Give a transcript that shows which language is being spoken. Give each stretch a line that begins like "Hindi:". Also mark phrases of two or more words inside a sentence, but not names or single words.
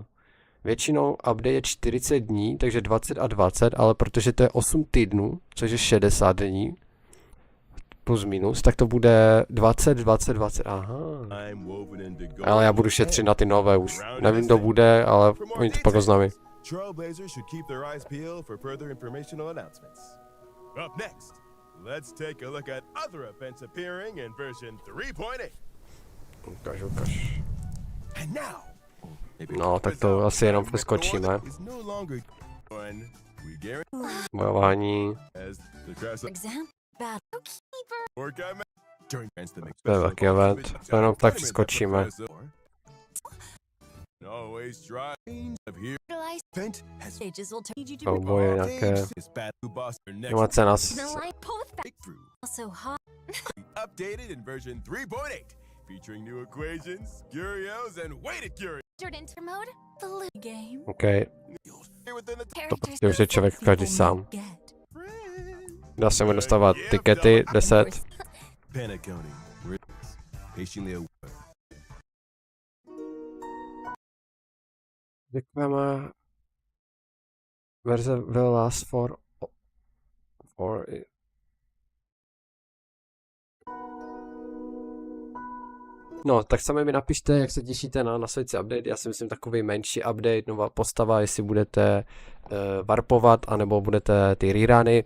Czech: Většinou update je 40 dní, takže 20 a 20, ale protože to je 8 týdnů, což je 60 dní, plus minus, tak to bude 20, 20, 20, aha. Ale já budu šetřit na ty nové už. Nevím, kdo bude, ale oni to pak oznámí.
English: Trailblazers should keep their eyes peeled for further informational announcements. Up next, let's take a look at other events appearing in version 3.8.
Czech: Ukaž, ukaž.
English: And now,
Czech: no, tak to asi jenom přeskočíme. Bojování. To je velký event, to jenom tak přeskočíme. Souboje nějaké. Animace nás.
English: Updated in version 3.8, featuring new equations, curios, and weighted curios. Mode, the loot Game.
Czech: OK. To prostě už je člověk každý sám. Dá se mu dostávat tikety 10. Děkujeme. Verze
English: will last for
Czech: no, tak sami mi napište, jak se těšíte na následující update. Já si myslím takový menší update, nová postava, jestli budete warpovat, anebo budete ty reruny.